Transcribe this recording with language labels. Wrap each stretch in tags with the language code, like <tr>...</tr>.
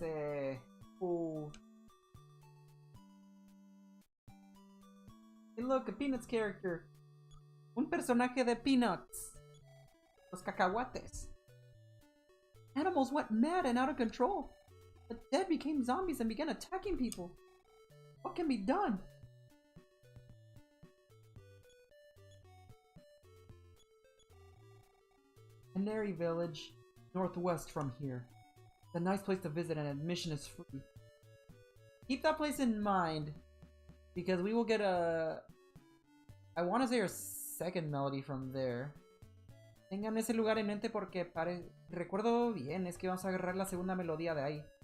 <en>Hey, look, a Peanuts character.</en> <es>Un personaje de Peanuts. Los cacahuates.</es> <en>Animals went mad and out of control. The dead became zombies and began attacking people. What can be done? Canary Village, northwest from here. It's a nice place to visit and admission is free. Keep that place in mind, because we will get a... I want to say our second melody from there.</en> <es>Tengan ese lugar en mente porque recuerdo bien, es que vamos a agarrar la segunda melodía de ahí.</es>